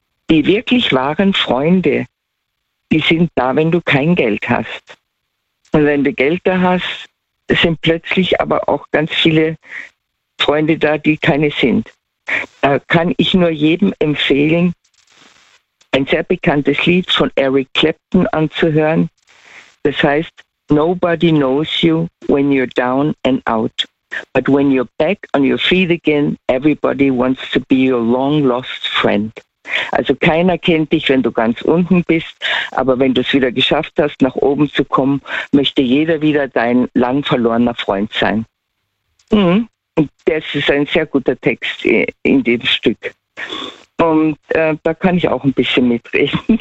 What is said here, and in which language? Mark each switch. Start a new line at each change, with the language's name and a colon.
German: Die wirklich wahren Freunde, die sind da, wenn du kein Geld hast. Und wenn du Geld da hast, sind plötzlich aber auch ganz viele Freunde da, die keine sind. Da kann ich nur jedem empfehlen, ein sehr bekanntes Lied von Eric Clapton anzuhören. Das heißt,
English: Nobody knows you when you're down and out. But when you're back on your feet again, everybody wants to be your long lost friend.
German: Also keiner kennt dich, wenn du ganz unten bist, aber wenn du es wieder geschafft hast, nach oben zu kommen, möchte jeder wieder dein lang verlorener Freund sein. Und das ist ein sehr guter Text in dem Stück. Und da kann ich auch ein bisschen mitreden.